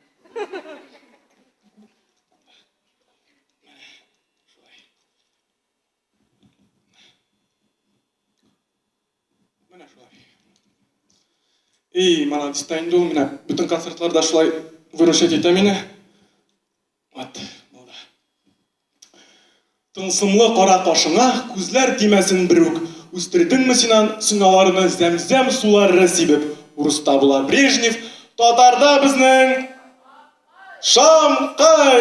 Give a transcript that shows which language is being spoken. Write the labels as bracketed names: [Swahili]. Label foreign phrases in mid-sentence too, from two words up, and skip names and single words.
[Uzbek] Молодец, endi u meni butun konsertlarda shulay выручать eta meni. Вот, bo'ldi. [Tatar] Тылсымлы кара кашыңа күзләр тимәсен берүк. Үстердеңме синан сыналарны зәмзәм сулары сибеп. Урыста була Брежнев, татарда безнең Шамкай.